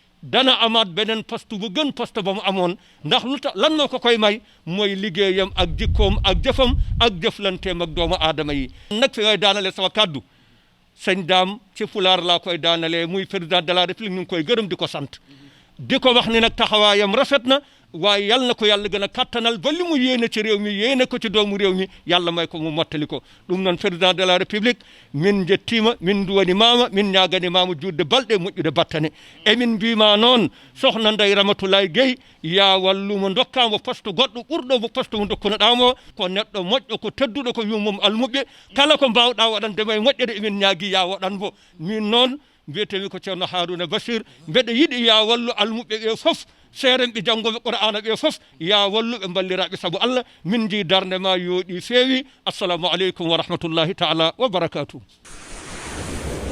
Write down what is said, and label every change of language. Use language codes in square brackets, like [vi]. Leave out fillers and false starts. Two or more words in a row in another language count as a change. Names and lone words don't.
[wo] dana amaat beneen poste bu gën poste ba mu amoon ndax lu tax lan moo ko koy may mooy liggéeyam ak jikkoom ak jëfam ak jëflanteem ak doomu aadama yi. nag fi ngay daanale sama kàddu sëñ Daam ci pulaar laa koy daanalee muy [fr] président de la république [wo] ñu ngi koy gërëm di ko sant di ko wax ni nag taxawaayam rafet na waaye yal na ko yàlla gën a kattanal ba li mu yéene ci réew mi yéene ko ci doomu réew mi yàlla may ko mu mottali ko [ff] ɗum noon [fr] président de la [ff] république min jettima min duwanimama min ñaganimama juutde balɗe moƴƴude battane emin mbima noon sohna Ndeye Ramatoulaye Gueye ya wallumo dokkamo poste goɗɗo ɓurɗo mo poste mo dokkunoɗamo ko neɗɗo moƴƴo ko tedduɗo ko yummum almuɓe kala ko mbawɗa waɗandema e moƴƴere emin ñaagui ya waɗan mo min noon mbiyetemi ko ceerno Harouna Bachir mbeɗa yiiɗi ya wallu almuɓe ɓe foof seeren ɓe janngoɓe qur'ana ɓe fof ya walluɓe balliraɓe saabu Allah min ji darde ma yooɗi feewi [ar] assalamu aleykum wa rahmatullahi taala wa barakatuh